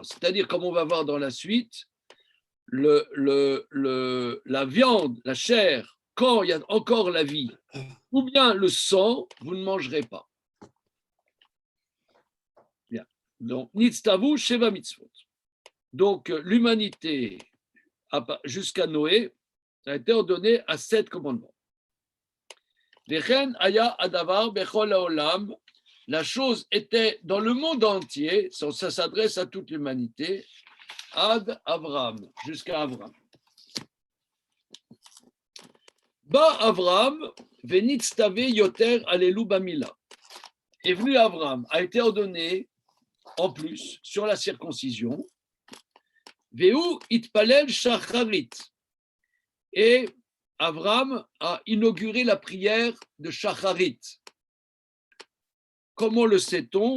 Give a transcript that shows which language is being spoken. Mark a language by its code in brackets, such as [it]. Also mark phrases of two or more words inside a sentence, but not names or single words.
[fr] C'est-à-dire, comme on va voir dans la suite, la viande, la chair, quand il y a encore la vie, ou bien le sang, vous ne mangerez pas. Bien. Donc, [he] נצטוו שבע מצוות. [fr] Donc, l'humanité, jusqu'à Noé, ça a été ordonné à 7 commandements. [he] וכן היה הדבר בכל העולם. [fr] La chose était dans le monde entier, ça s'adresse à toute l'humanité, ad Avraham, jusqu'à Avraham. [he] בא אברהם ונצטווה יותר על אלו במילה. [fr] Est venu Avraham, a été ordonné en plus sur la circoncision. [he] והוא התפלל שחרית. [fr] Et Avram a inauguré la prière de Shacharit. Comment le sait-on?